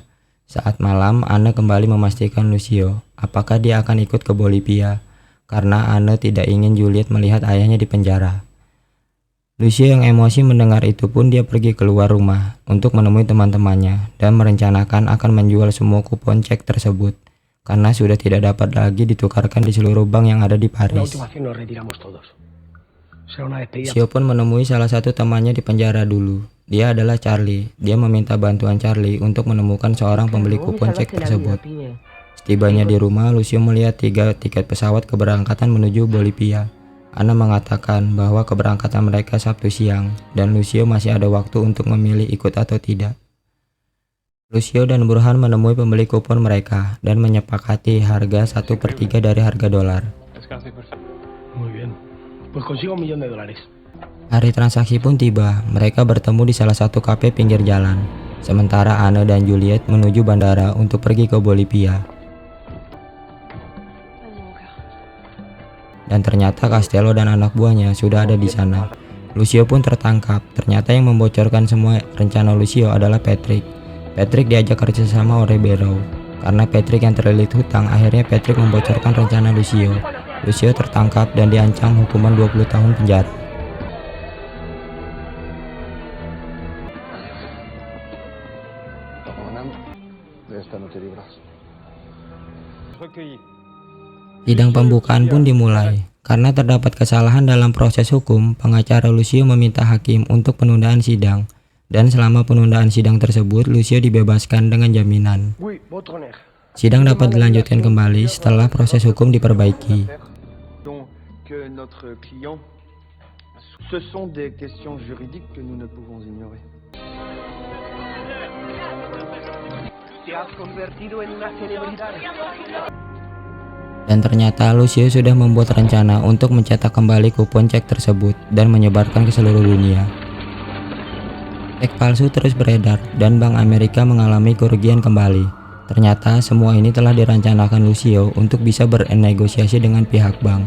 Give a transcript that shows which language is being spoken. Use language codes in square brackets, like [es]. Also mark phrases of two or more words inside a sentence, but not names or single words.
[id] Saat malam, Anne kembali memastikan Lucio apakah dia akan ikut ke Bolivia, karena Anne tidak ingin Juliet melihat ayahnya di penjara. Lucio yang emosi mendengar itu pun dia pergi keluar rumah untuk menemui teman-temannya dan merencanakan akan menjual semua kupon cek tersebut, karena sudah tidak dapat lagi ditukarkan di seluruh bank yang ada di [es] La [id] Paris. [es] última acción nos retiramos todos. Será una despedida. [id] Lucio pun menemui salah satu temannya di penjara dulu. Dia adalah Charlie. Dia meminta bantuan Charlie untuk menemukan seorang pembeli kupon cek tersebut. Setibanya di rumah, Lucio melihat 3 tiket pesawat keberangkatan menuju Bolivia. Anna mengatakan bahwa keberangkatan mereka Sabtu siang, dan Lucio masih ada waktu untuk memilih ikut atau tidak. Lucio dan Burhan menemui pembeli kupon mereka dan menyepakati harga 1/3 dari harga dolar. [es] Muy bien. Pues consigo $1 millón. [id] Hari transaksi pun tiba. Mereka bertemu di salah satu kafe pinggir jalan. Sementara Anne dan Juliet menuju bandara untuk pergi ke Bolivia. Dan ternyata Castello dan anak buahnya sudah ada di sana. Lucio pun tertangkap. Ternyata yang membocorkan semua rencana Lucio adalah Patrick. Patrick diajak kerjasama oleh Barrow. Karena Patrick yang terlilit hutang, akhirnya Patrick membocorkan rencana Lucio. Lucio tertangkap dan diancam hukuman 20 tahun penjara. [es] De esta no te libras. [id] Sidang pembukaan pun dimulai. Karena terdapat kesalahan dalam proses hukum, pengacara Lucio meminta hakim untuk penundaan sidang. Dan selama penundaan sidang tersebut, Lucio dibebaskan dengan jaminan. [fr] Oui, votre honneur. [id] Sidang dapat dilanjutkan kembali setelah proses hukum diperbaiki. [fr] Donc, notre client, ce sont des questions juridiques que nous ne pouvons ignorer. [es] Te has convertido en una celebridad. [id] Dan ternyata Lucio sudah membuat rencana untuk mencetak kembali kupon cek tersebut dan menyebarkan ke seluruh dunia. Cek palsu terus beredar dan Bank Amerika mengalami kerugian kembali. Ternyata semua ini telah direncanakan Lucio untuk bisa bernegosiasi dengan pihak bank.